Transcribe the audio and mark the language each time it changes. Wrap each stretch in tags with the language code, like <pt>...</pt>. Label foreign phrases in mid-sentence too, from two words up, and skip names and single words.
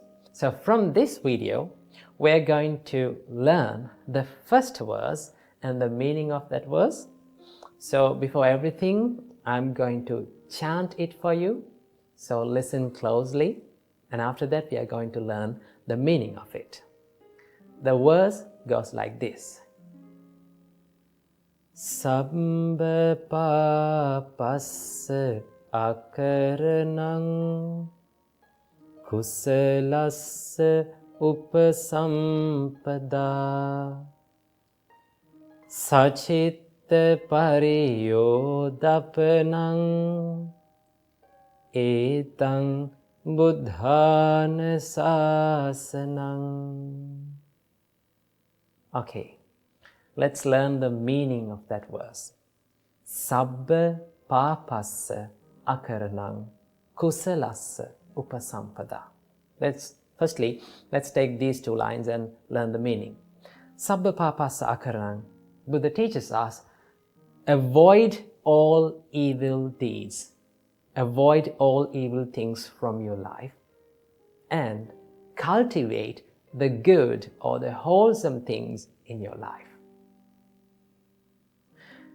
<en>So from this video, we're going to learn the first verse and the meaning of that verse. So before everything, I'm going to chant it for you. So listen closely, and after that we are going to learn the meaning of it. The verse goes like this.</en> <pi>Sabbha pāpassa akaranang kusalassa upasampada sacitta pariyodapanang etang buddhana sasanang.</pi> <en>Okay, let's learn the meaning of that verse.</en> <pi>Sabbha pāpassa akaranang kusalassa upasampada.</pi> <en>Let's take these 2 lines and learn the meaning.</en> <pi>Sabbha pāpassa akaranang.</pi> <en>Buddha teaches us, avoid all evil deeds, avoid all evil things from your life, and cultivate the good or the wholesome things in your life.</en>